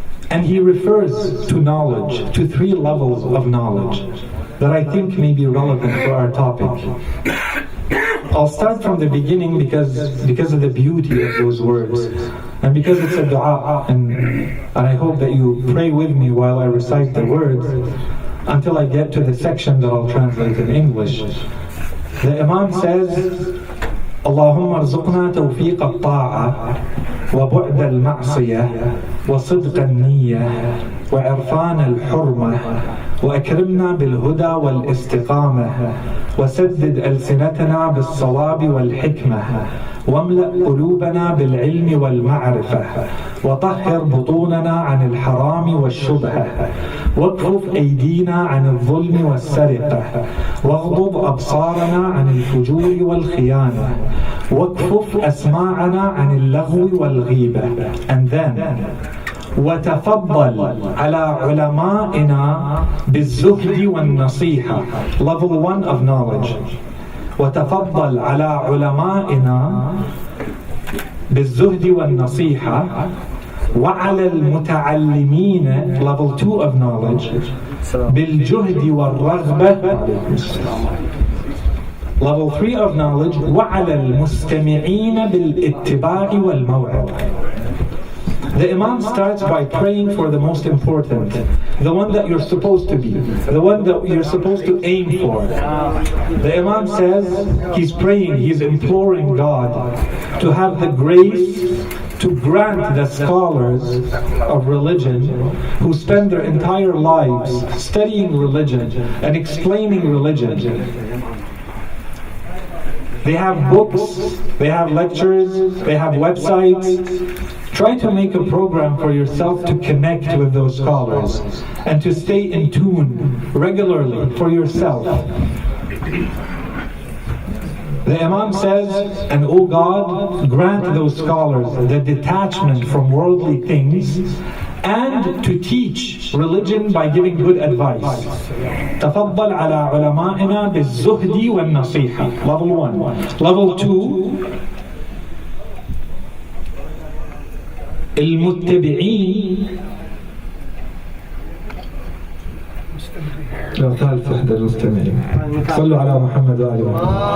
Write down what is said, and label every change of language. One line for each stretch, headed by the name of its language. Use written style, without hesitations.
English: And he refers to knowledge, to 3 levels of knowledge that I think may be relevant for our topic. I'll start from the beginning because of the beauty of those words, and because it's a dua, and I hope that you pray with me while I recite the words until I get to the section that I'll translate in English. The Imam says,
Arabic: Allahumma arzuqna tawfiq al-ta'a wa bu'd al-ma'siyah wa sidq al-niyyah wa irfan al-hurmah وأكرمنا بالهدى والاستقامة وسدد ألسنتنا بالصواب والحكمة واملأ قلوبنا بالعلم والمعرفة وطهر بطوننا عن الحرام والشبهة واكفف أيدينا عن الظلم والسرقة واغضض أبصارنا عن الفجور والخيانة واكفف أسماعنا عن اللغو والغيبة.
English: And then
Arabic: وتفضل على علمائنا بالزهد والنصيحة.
English: Level 1 of knowledge.
Arabic: وتفضل على علمائنا بالزهد والنصيحة وعلى المتعلمين.
English: Level 2 of knowledge
Arabic: بالجهد والرغبة.
English: Level 3 of knowledge
Arabic: وعلى المستمعين بالاتباع والموعظة.
English: The Imam starts by praying for the most important, the one that you're supposed to be, the one that you're supposed to aim for. The Imam says he's praying, he's imploring God to have the grace to grant the scholars of religion who spend their entire lives studying religion and explaining religion. They have books, they have lectures, they have websites. Try to make a program for yourself to connect with those scholars and to stay in tune regularly for yourself. The Imam says, and O God, grant those scholars the detachment from worldly things and to teach religion by giving good advice.
Arabic: تفضل على علمائنا بالزهد والنصيحة.
English: Level 1. Level 2,
Arabic: المتبعين. ثالث وحدة المستمعين. صلوا على محمد وآل محمد.